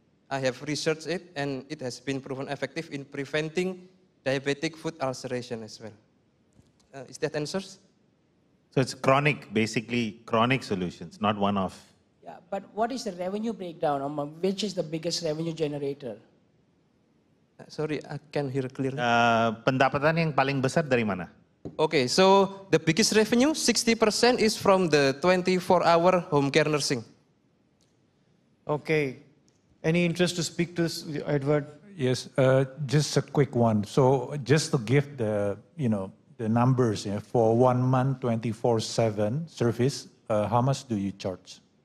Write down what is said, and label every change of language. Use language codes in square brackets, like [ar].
[en] I have researched it and it has been proven effective in preventing diabetic foot ulceration as well. Is that answers? So it's chronic, basically chronic solutions, not one-off. Yeah, but what is the revenue breakdown among which is the biggest revenue generator? Sorry, I can't hear clearly. [id] Pendapatan yang paling besar dari mana? [en] Okay, so the biggest revenue, 60% is from the 24-hour home care nursing. Okay. Any interest to speak to this, Edward? Yes, just a quick one. So just to give the, the numbers for 1 month, 24/7 service, how much do you charge?